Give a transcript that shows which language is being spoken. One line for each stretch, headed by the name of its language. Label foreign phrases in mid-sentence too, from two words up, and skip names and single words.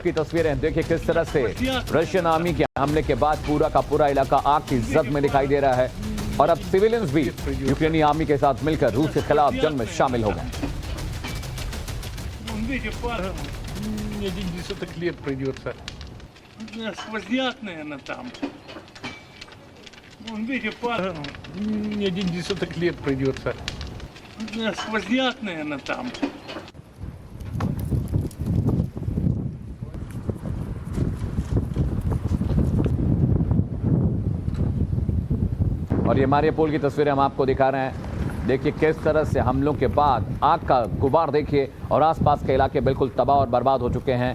Hindi: की तस्वीरें देखिए, किस तरह से रशियन आर्मी के हमले के बाद पूरा का पूरा इलाका आग की जद में दिखाई दे रहा है। और अब सिविलियंस भी यूक्रेनी आर्मी के साथ मिलकर रूस के खिलाफ जंग में शामिल हो गए।
Russian: Один десяток лет придется. Сквозняк, наверное, там.
Hindi: और ये मारियापोल की तस्वीरें हम आपको दिखा रहे हैं। देखिए किस तरह से हमलों के बाद आग का गुबार देखिए, और आसपास के इलाके बिल्कुल तबाह और बर्बाद हो चुके हैं।